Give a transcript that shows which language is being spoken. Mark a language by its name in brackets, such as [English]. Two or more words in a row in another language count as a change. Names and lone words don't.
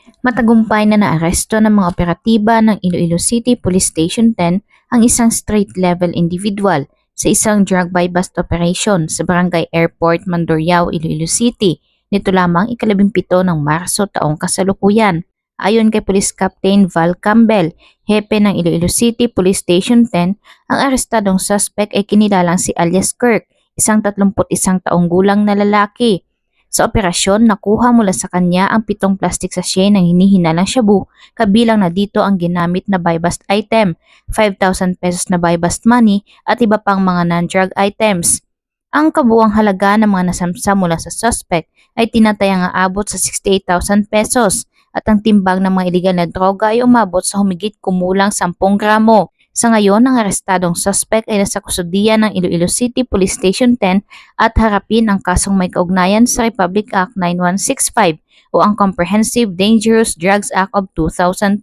[Filipino] Matagumpay na naaresto ng mga operatiba ng Iloilo City Police Station 10 ang isang [English] street-level individual [Filipino] sa isang [English] drug buy bust operation [Filipino] sa Barangay Airport, Mandurriao, Iloilo City. Nito lamang ika-17 ng Marso taong kasalukuyan. Ayon kay Police Captain Val Campbell, hepe ng Iloilo City Police Station 10, ang arestadong suspect ay kinilalang si alias Kirk, isang 31 taong gulang na lalaki. Sa operasyon, nakuha mula sa kanya ang 7 [English] plastic sachet [Filipino] ng hinihinalang shabu, kabilang na dito ang ginamit na [English] buy bust item, [Filipino] 5,000 pesos na [English] buy bust money [Filipino] at iba pang mga [English] non-drug items. [Filipino] Ang kabuuang halaga ng mga nasamsa mula sa suspect ay tinatayang aabot sa 68,000 pesos at ang timbang ng mga iligal na droga ay umabot sa humigit kumulang 10 gramo. Sa ngayon, ang arestadong suspect ay nasa kustudiya ng Iloilo City Police Station 10 at harapin ang kasong may kaugnayan sa Republic Act 9165 o ang Comprehensive Dangerous Drugs Act of 2002.